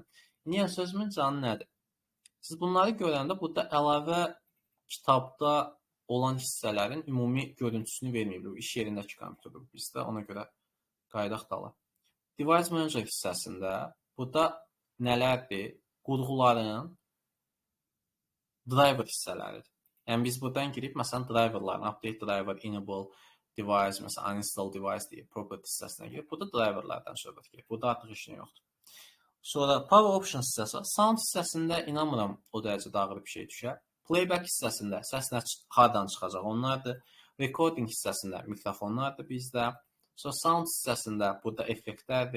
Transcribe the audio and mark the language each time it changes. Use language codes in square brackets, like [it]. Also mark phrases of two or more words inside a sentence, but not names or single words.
[az] Niyə sözümün canı nədir? Siz bunları görəndə burada əlavə kitabda olan hissələrin ümumi görüntüsünü verməyib. İş yerindəki kompüterdir bizdə, ona görə qaydaq da alır. Device Manager hissəsində burada nələrdir? Qurğuların driver hissələridir. Yəni biz buradan girib, məsələn, driverların, [en] update driver, enable device, [az] məsələn, [en] uninstall device [az] deyib, property hissəsinə girib, burada driverlardan söhbət gedir. Burada artıq işin yoxdur. Sonra Power Options hissəsi, sound hissəsində inanmıram o dərəcədə ağır bir şey düşər. Playback hissəsində səs hardan çıxacaq onlardır. Recording hissəsində mikrofonlardır bizdə. Sonra sound hissəsində burada effektlərdir.